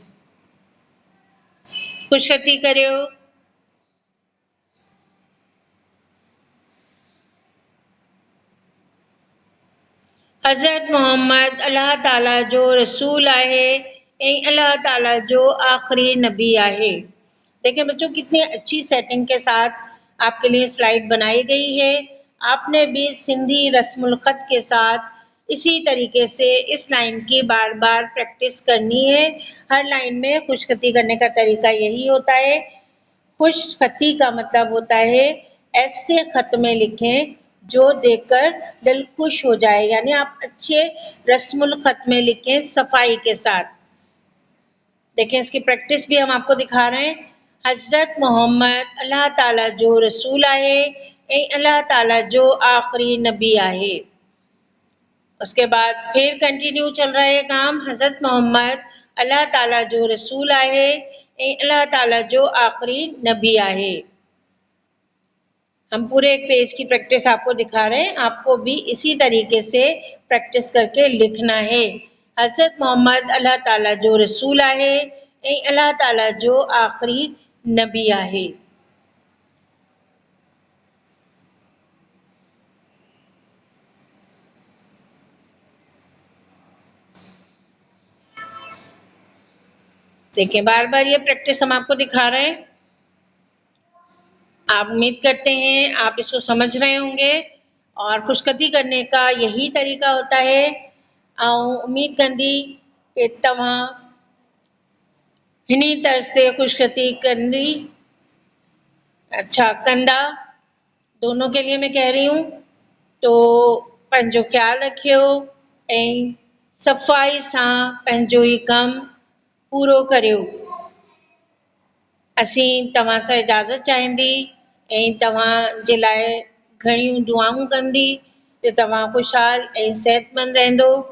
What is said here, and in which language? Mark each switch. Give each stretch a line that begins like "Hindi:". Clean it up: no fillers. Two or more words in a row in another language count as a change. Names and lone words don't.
Sindhi: ख़ुशख़ती करियो। हज़रत मोहम्मद अल्लाह ताला जो रसूल आहे ऐं अल्लाह ताला जो आखिरी नबी आहे।
Urdu: دیکھیے بچو، کتنی اچھی سیٹنگ کے ساتھ آپ کے لیے سلائیڈ بنائی گئی ہے. آپ نے بھی سندھی رسم الخط کے ساتھ اسی طریقے سے اس لائن کی بار بار پریکٹس کرنی ہے. ہر لائن میں خوش خطی کرنے کا طریقہ یہی ہوتا ہے. خوش خطی کا مطلب ہوتا ہے ایسے خط میں لکھیں جو دیکھ کر دل خوش ہو جائے، یعنی آپ اچھے رسم الخط میں لکھیں صفائی کے ساتھ. دیکھیں، اس کی پریکٹس بھی ہم آپ کو دکھا رہے ہیں.
Sindhi: हज़रत मोहम्मद अल्लाह ताला जो रसूल आहे ऐं अल्लाह ताला जो आखिरी नबी आहे।
Urdu: اس کے بعد پھر کنٹینیو چل رہا ہے کام.
Sindhi: हज़रत मोहम्मद अल्लाह ताला जो रसूल आहे ऐं अल्लाह ताला जो आखिरी नबी आहे।
Urdu: ہم پورے ایک پیج کی پریکٹس آپ کو دکھا رہے ہیں. آپ کو بھی اسی طریقے سے پریکٹس کر کے لکھنا ہے.
Sindhi: हज़रत मोहम्मद अल्लाह ताला जो रसूल आहे ऐं अल्लाह ताला जो आखिरी नबी आहे।
Urdu: دیکھیے، بار بار یہ پریکٹس ہم آپ کو دکھا رہے ہیں. آپ امید کرتے ہیں آپ اس کو سمجھ رہے ہوں گے اور خوش خطی کرنے کا یہی طریقہ ہوتا ہے.
Sindhi: और उम्मीद कंदी कि तव्हां हिनी तर्ज से खुशखती कंदी अच्छा कंदा।
Urdu: دونوں کے لیے میں کہہ رہی ہوں.
Sindhi: तो पंहिंजो ख्याल रखियो ऐं सफ़ाई सां पंहिंजो ही कम पूरो करियो। असीं तव्हां सां इजाज़त चाहींदी ऐं तव्हां जे लाइ घणियूं दुआऊं कंदी कि तव्हां ख़ुशहाल ऐं सेहतमंद रहंदो।